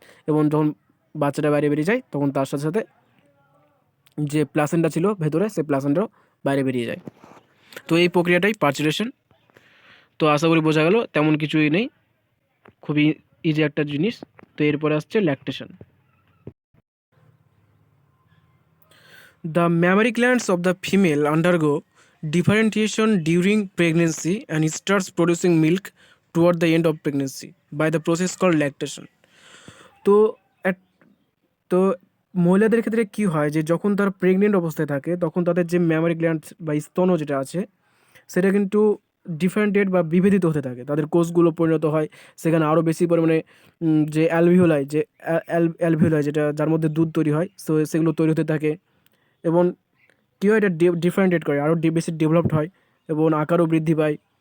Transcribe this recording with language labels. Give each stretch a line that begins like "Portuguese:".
Bangla: এবং যখন বাচ্চাটা বাইরে বেরিয়ে যায় তখন তার সাথে সাথে যে প্লাসেন্টা ছিল ভেতরে, সেই প্লাসেন্টাও বাইরে বেরিয়ে যায়। তো এই প্রক্রিয়াটাই পার্চুরেশন। তো আশা করি বোঝা গেল, তেমন কিছুই নেই, খুবই ইজি একটা জিনিস। তো এরপরে আসছে lactation.
English: The mammary glands of the female undergo differentiation during pregnancy and starts producing milk toward the end of pregnancy by the process called lactation.
Bangla: তো at- তো মহিলাদের ক্ষেত্রে কি হয়, যে যখন তারা প্রেগনেন্ট অবস্থায় থাকে তখন তাদের যে ম্যামারি গ্ল্যান্ড বা স্তন যেটা আছে সেটা কিন্তু ডিফারেন্টেড বা বিভেদিত হতে থাকে, তাদের কোষগুলো পরিণত হয় সেখানে আরও বেশি পরিমাণে যে অ্যালভিওলাই, যে অ্যালভিওলাই যেটা যার মধ্যে দুধ তৈরি হয়, সো সেগুলো তৈরি হতে থাকে এবং কী হয়, এটা ডিফারেন্টেড করে, আরও বেশি ডেভেলপড হয় এবং আকারও বৃদ্ধি পায়।